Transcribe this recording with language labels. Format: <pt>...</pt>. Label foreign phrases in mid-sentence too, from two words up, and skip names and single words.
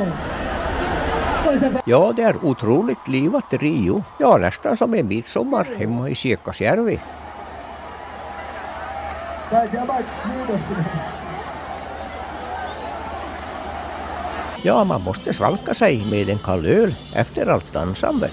<sv>Ja, det är otroligt livat i Rio. Ja, nästan som en midsommar hemma i Siekasjärvi.</sv> <pt>Cadê a batida, filho?</pt> <sv>Ja, man måste svalka sig med en kall öl efter allt dansande.</sv>